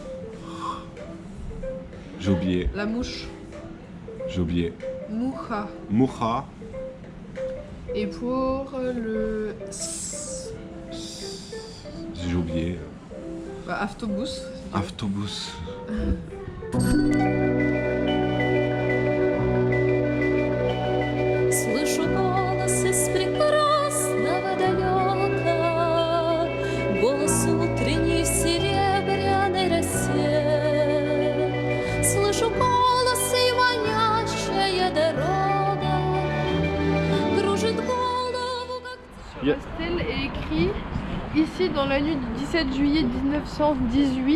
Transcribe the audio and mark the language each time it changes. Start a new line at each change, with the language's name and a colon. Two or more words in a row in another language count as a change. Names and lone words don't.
French: J'ai oublié, La mouche. j'ai oublié. Moucha. Moucha, Et pour le S. j'ai oublié. Bah, Aftobus. Autobus.
Russian: Слышу голос из прекрасного далека, голос утренний в серебряной росе. Слышу голос и манящая дорога кружит голову, как...
French: Sur la stèle est écrit ici dans la nuit du 17 juillet 1918.